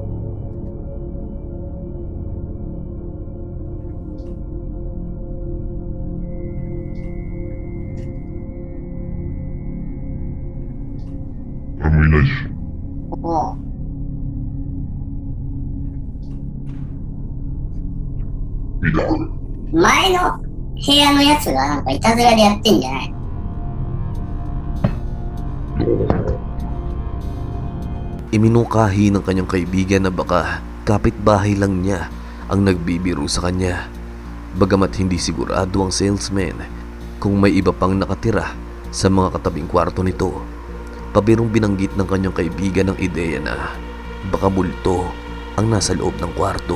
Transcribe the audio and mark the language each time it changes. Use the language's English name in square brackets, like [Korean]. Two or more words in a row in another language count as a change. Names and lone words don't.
[Japanese] 誰もいないし。おう。見た。前の部屋のやつがなんかいたずらでやってんじゃないの [Filipino] Iminukahi ng kanyang kaibigan na baka kapitbahay lang niya ang nagbibiro sa kanya. Bagamat hindi sigurado ang salesman kung may iba pang nakatira sa mga katabing kwarto nito, pabirong binanggit ng kanyang kaibigan ang ideya na baka multo ang nasa loob ng kwarto.